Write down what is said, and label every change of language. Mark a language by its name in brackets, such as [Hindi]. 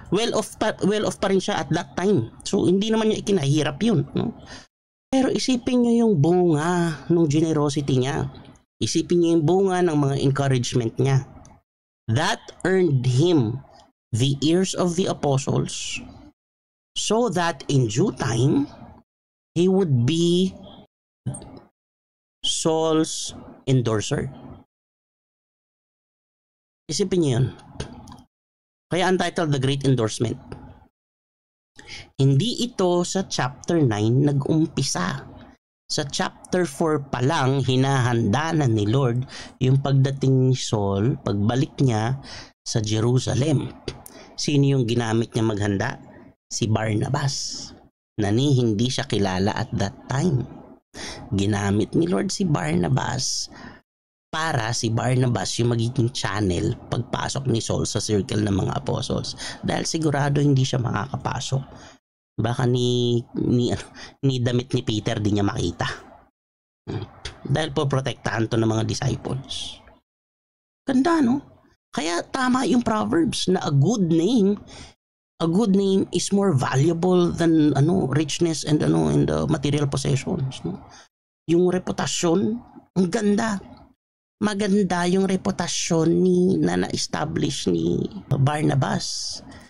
[English] Well off [Filipino] pa rin siya [English] at that time. [Filipino] So, hindi naman niya ikinahirap yun. No? Pero isipin niyo yung bunga ng generosity niya. Isipin niyo yung bunga ng mga encouragement niya. [English] That earned him the ears of the apostles so that in due time, he would be Saul's endorser. [Filipino] Isipin niyo yun. Kaya untitled The Great Endorsement. Hindi ito sa chapter 9 nag-umpisa. Sa chapter 4 pa lang, hinahanda na ni Lord yung pagdating ni Saul, pagbalik niya sa Jerusalem. Sino yung ginamit niya maghanda? Si Barnabas. Na hindi siya kilala at that time. Ginamit ni Lord si Barnabas para si Barnabas yung magiging channel pagpasok ni Saul sa circle ng mga apostles. Dahil sigurado hindi siya makakapasok. Baka ni damit ni Peter di niya makita. Dahil po protektahan to ng mga disciples. Ganda, no? Kaya tama yung Proverbs na [English] a good name is more valuable than richness and and the material possessions, no? [Filipino] Yung reputasyon, ang ganda. Maganda yung reputasyon na na-establish ni Barnabas.